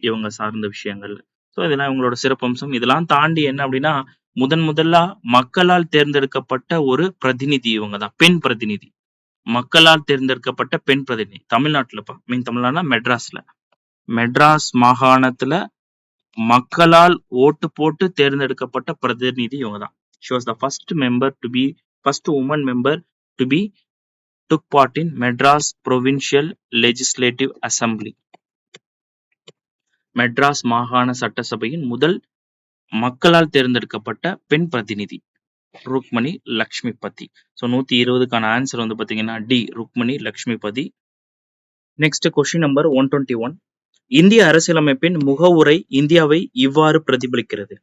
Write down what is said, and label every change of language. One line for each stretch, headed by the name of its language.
Tamil: இவங்க சார்ந்த விஷயங்கள்ல. ஸோ இதெல்லாம் இவங்களோட சிறப்பம்சம். இதெல்லாம் தாண்டி என்ன அப்டின்னா, முதலா மக்களால் தேர்ந்தெடுக்கப்பட்ட ஒரு பிரதிநிதி இவங்க தான். பெண் பிரதிநிதி. மக்களால் தேர்ந்தெடுக்கப்பட்ட பெண் பிரதிநிதி. தமிழ்நாட்டுலப்பா. தமிழ்நாடுனா மெட்ராஸ்ல. மெட்ராஸ் மாகாணத்துல மக்களால் ஓட்டு போட்டு தேர்ந்தெடுக்கப்பட்ட பிரதிநிதி இவங்க தான்.
English: She was the first woman member to be took part in Madras Provincial Legislative Assembly.
Tamil: Madras மாகாண சட்டசபையின் முதல் மக்களால் தேர்ந்தெடுக்கப்பட்ட பெண் பிரதிநிதி ருக்மணி லக்ஷ்மிபதி. ஸோ 120க்கான ஆன்சர் வந்து பாத்தீங்கன்னா D Rukmani Lakshmipathi.
English: next question number
Tamil: 121. இந்திய அரசியலமைப்பின் முகவுரை இந்தியாவை இவ்வாறு பிரதிபலிக்கிறது.